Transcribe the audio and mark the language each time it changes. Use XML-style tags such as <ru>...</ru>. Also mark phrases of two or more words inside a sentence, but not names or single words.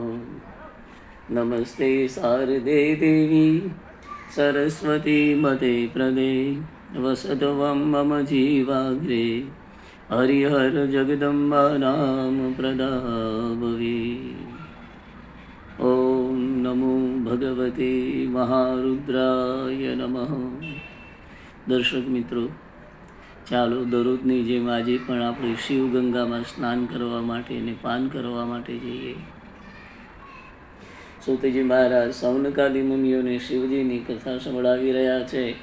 <sa>नमस्ते शारदे देवी सरस्वती मते प्रदे वसतवं मम जीवाग्रे हरिहर जगदम्बा नाम प्रदाभवे। ॐ नमो भगवते महारुद्राय नमः।</sa> <gu>દર્શક મિત્રો, ચાલો દરરોજની જેમ આજે પણ આપણે શિવગંગામાં સ્નાન કરવા માટે અને પાન કરવા માટે જઈએ। સુતજી મહારાજ સૌનકાદી મુનિઓને શિવજીની કથા સંભળાવી રહ્યા છે।</gu>